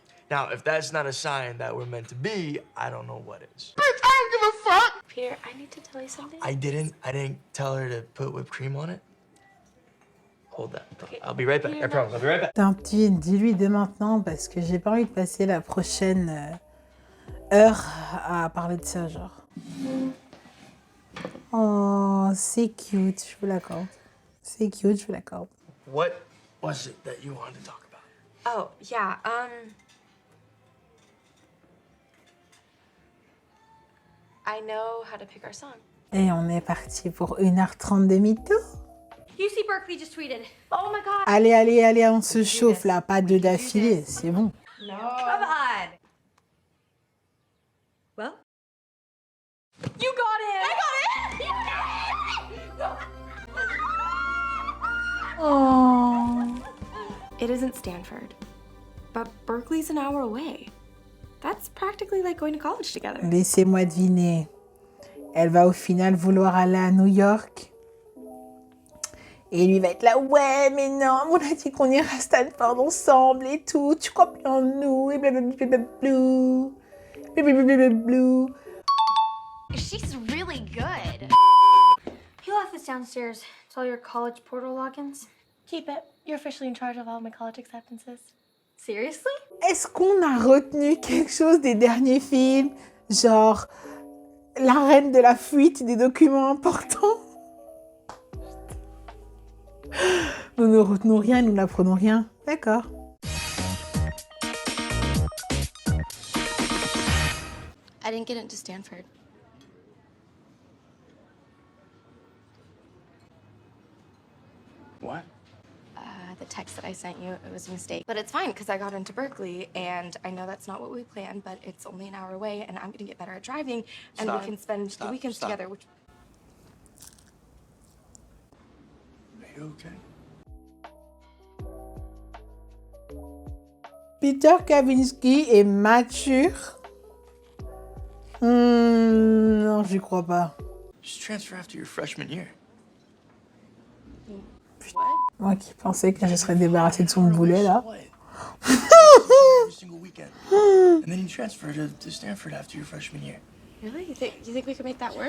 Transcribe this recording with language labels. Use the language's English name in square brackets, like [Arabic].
[English] Now, if that's not a sign that we're meant to be, I don't know what is. Bitch, I don't give a fuck! Peter, I need to tell you something. I didn't tell her to put whipped cream on it. Hold that. Okay. I'll be right back. I promise. I'll be right back. [French] Tant pis, dis-lui dès maintenant parce que j'ai pas envie de passer la prochaine heure à parler de ça, genre. Oh, c'est cute, je vous l'accorde. C'est cute, je vous l'accorde. [English] What was it that you wanted to talk about? Oh, yeah, I know how to pick our song. [French] Et on est parti pour 1h30 de mytho. [English] UC Berkeley just tweeted. Oh my god. [French] Allez, on se chauffe là, pas deux d'affilée, c'est bon. [English] No. Come on. Well? You got it! I got it! You got it! Oh. It isn't Stanford, but Berkeley's an hour away. That's practically like going to college together. [French] Laissez-moi deviner. Elle va au final vouloir aller à New York. Et lui va être là, ouais, mais non, on a dit qu'on irait à Stanford ensemble et tout. Tu crois plus en nous et blablabla. Blablabla. [English] She's really good. You left this downstairs. It's all your college portal logins. Keep it. You're officially in charge of all my college acceptances. Seriously? [French] Est-ce qu'on a retenu quelque chose des derniers films? Genre, la reine de la fuite des documents importants? Nous ne retenons rien, nous n'apprenons rien. D'accord. [English] I didn't get into Stanford. What? The text that I sent you, it was a mistake. But it's fine, because I got into Berkeley, and I know that's not what we planned, but it's only an hour away, and I'm going to get better at driving, and Stop. we can spend the weekends Stop. together, which... Are you okay? [French] Peter Kavinsky est mature. Non, j'y crois pas. [English] Just transfer after your freshman year. [French] Moi qui pensais que je serais débarrassée de son boulet, là. [English] Every single weekend. And then you transfer to Stanford after your freshman year. Really? You think we could make that work?